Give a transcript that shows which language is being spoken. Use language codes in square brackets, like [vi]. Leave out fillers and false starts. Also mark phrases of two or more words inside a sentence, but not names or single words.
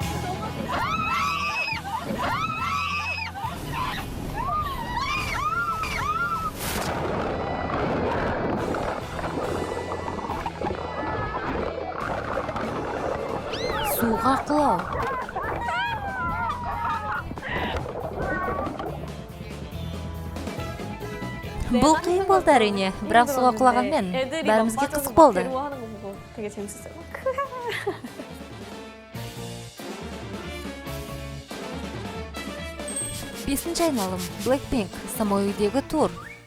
[kk] Суға құлау. Бұл қиын болды әрине, бірақ суға құлағанмен бәрімізге қызық болды. [ko] 되게 재밌었어요. [kk] Бесінші айналым, Blackpink, самой үйдегі тур.